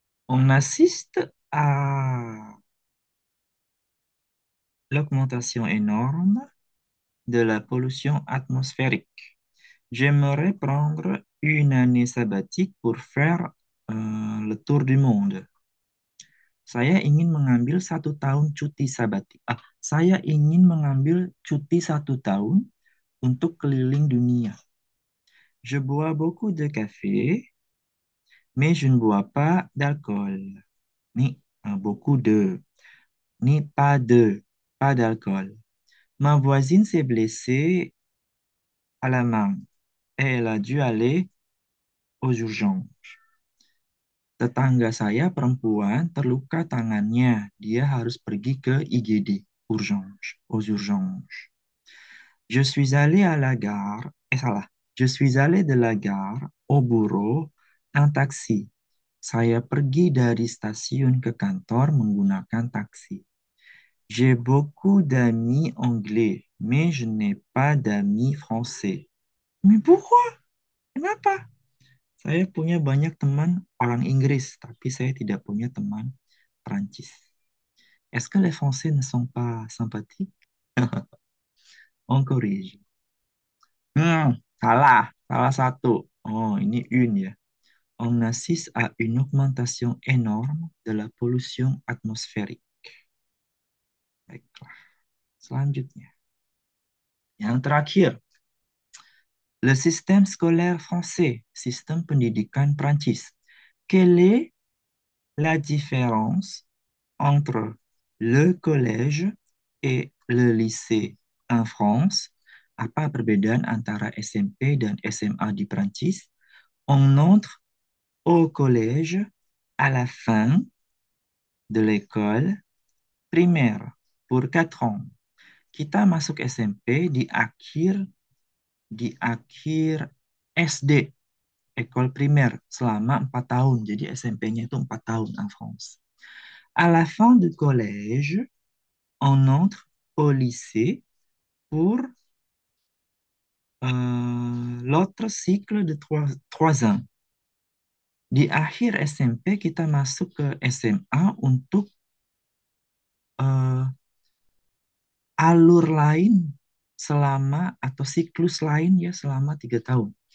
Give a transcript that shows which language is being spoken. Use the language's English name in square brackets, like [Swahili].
[French] On assiste à l'augmentation énorme de la pollution atmosphérique. J'aimerais prendre une année sabbatique pour faire le tour du monde. [Indonesian] Saya ingin mengambil 1 tahun cuti sabatik. Saya ingin mengambil cuti 1 tahun untuk keliling dunia. [French] Je bois beaucoup de café, mais je ne bois pas d'alcool. Ni beaucoup de, ni pas d'alcool. Ma voisine s'est blessée à la main et elle a dû aller aux urgences. [Indonesian] Tetangga saya perempuan terluka tangannya. Dia harus pergi ke IGD, [French] urgence, aux urgences. Je suis allé à la gare, [Indonesian] salah. [French] Je suis allé de la gare au bureau en taxi. [Indonesian] Saya pergi dari stasiun ke kantor menggunakan taksi. [French] J'ai beaucoup d'amis anglais, mais je n'ai pas d'amis français. Mais pourquoi? [Indonesian] Kenapa? Saya punya banyak teman orang Inggris, tapi saya tidak punya teman Prancis. [French] Est-ce que les Français ne sont pas sympathiques? On corrige. [Indonesian] Salah. Salah satu. Oh, ini une ya. [French] On assiste à une augmentation énorme de la pollution atmosphérique. [Indonesian] Baiklah. Selanjutnya. Yang terakhir. [French] Le système scolaire français, système [Indonesian] pendidikan Prancis. [French] Quelle est la différence entre le collège et le lycée en France? [Indonesian] Apa perbedaan antara SMP dan SMA di Prancis? [French] On entre au collège à la fin de l'école primaire pour 4 ans. [Indonesian] Kita masuk SMP di akhir SD, [French] école primaire, [Indonesian] selama 4 tahun. Jadi SMP-nya itu 4 tahun [French] en France. À la fin du collège, on entre au lycée pour l'autre cycle de 3 ans. [Indonesian] Di akhir SMP kita masuk ke SMA untuk eh, alur lain selama atau siklus lain ya selama 3 tahun.